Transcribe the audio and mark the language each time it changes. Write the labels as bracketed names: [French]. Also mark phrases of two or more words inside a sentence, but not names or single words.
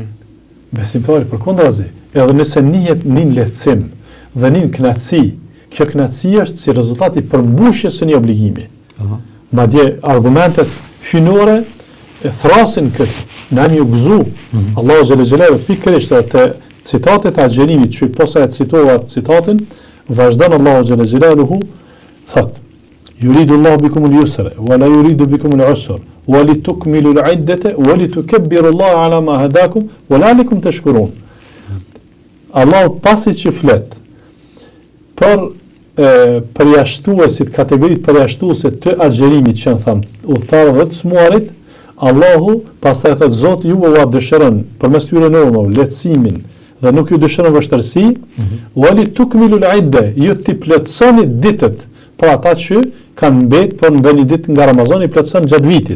[Albanian] Besimtari përkundrazi, edhe nëse njihet një lehtësim dhe një kënaqësi, kjo kënaqësi është si rezultat i përmbushjes së një obligimi. Madje argumentet hynore e thrasin këtë, na mi u gëzu. Allahu [Arabic] جل جلاله [Albanian] pikërisht te citatet e agjerimit, që posa e citova citatin, vazhdon Allahu [Arabic] جل جلاله [Albanian] thot: [Arabic] "يريد الله بكم اليسر ولا يريد بكم العسر ولتكملوا العدة ولتكبروا الله على ما هداكم ولعلكم تشكرون." [Albanian] Allahu pasi që flet për përjashtuesit, kategoritë përjashtuese të agjerimit që thënë udhëtarëve dhe të smuarit, Allahu pastaj thot: Zoti ju u dëshiron përmes tyre normave lehtësimin dhe nuk ju dëshiron vështirësi, [Arabic] ولتكملوا العدة, [Albanian] ju ti plotësoni ditët për ata që kanë mbet për në një ditë nga Ramazani plotëson gjatë vitit.